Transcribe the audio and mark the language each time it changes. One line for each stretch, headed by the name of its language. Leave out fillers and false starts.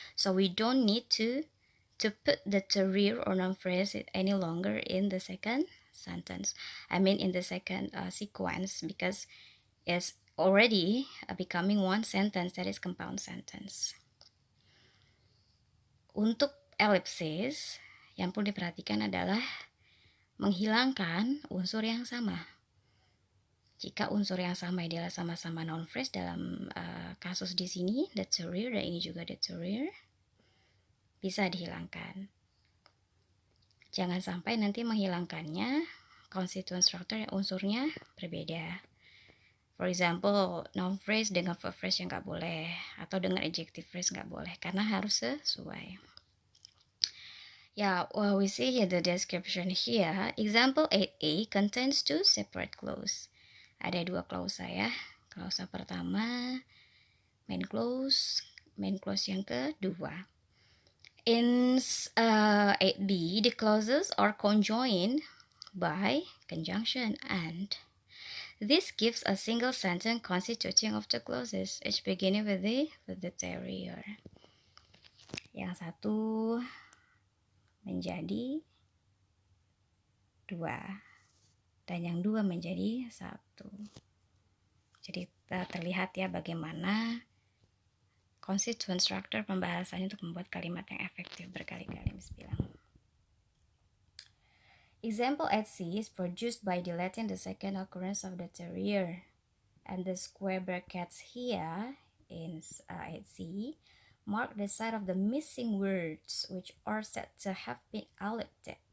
English: So we don't need to put the terrier or noun phrase any longer in the second sentence. I mean in the second sequence, because it's already becoming one sentence, that is compound sentence.
Indonesian: Untuk ellipsis, yang perlu diperhatikan adalah menghilangkan unsur yang sama. Jika unsur yang sama adalah sama-sama noun phrase dalam kasus di sini, the terrier, dan ini juga the terrier, bisa dihilangkan. Jangan sampai nanti menghilangkannya constituent structure yang unsurnya berbeda.
English: For example,
Indonesian: noun phrase dengan verb phrase yang nggak boleh, atau dengan adjective phrase nggak boleh, karena harus sesuai.
English: Yeah, well, we see here the description here. Example 8a contains two separate clause.
Indonesian: Ada dua klausa ya. Klausa pertama, main clause yang kedua.
English: In 8b, the clauses are conjoined by conjunction and. This gives a single sentence constituting of the clauses, each beginning with the terrier.
Indonesian: Yang satu menjadi 2 dan yang 2 menjadi 1. Jadi terlihat ya bagaimana constituent structure pembahasannya untuk membuat kalimat yang efektif berkali-kali.
Arabic: Bismillah.
English: Example at C is produced by deleting the second occurrence of the terrier, and the square brackets here in at C mark the side of the missing words which are said to have been omitted.